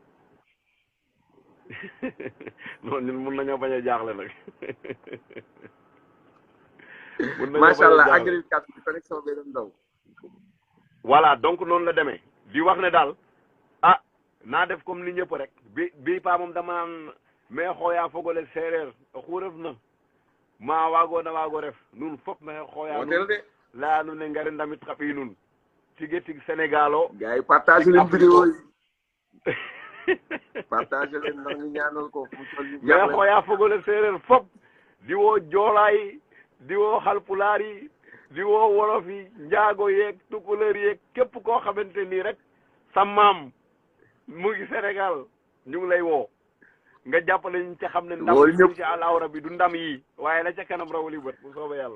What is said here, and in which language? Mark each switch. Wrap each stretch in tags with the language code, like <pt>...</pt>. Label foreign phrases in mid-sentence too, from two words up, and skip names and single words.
<wo>non ñun mun nañoo bañ a jaaxle nag</wo> <ar>ما شاء الله</ar> <wo>agri 4 bi connexion bi doon daw</wo> <fr>voilà donc</fr> <wo>noonu la demee di wax ne daal naa def comme ni ñëpp rek bi pa moom dama naan</wo> <srr>mais xooyaa fogole séeréer xuuref na ma waagoona waago ref nun fop maxey xooya nun laya nuun ne ngari ndamit xa ɓiy nuun tige tig Sénégal o</srr> <wo>gars yi partage leen vidéo yi partage leen ndax ñu ñaanal ko mais</wo> <srr>xooya fogole séeréer fop</srr> <wo>di woo joolaay di woo xalpulaar yi di woo wolof yi njaago yeeg tukulóor yeeg képp koo xamante nii rek sa maam mu ngi Sénégal ñu ngi lay woo nga jàppale ñu ca xam ne ndam yi ci àllaahu rabbi du ndam yi waaye la ca kanam rawali bët bu soobee yàlla</wo>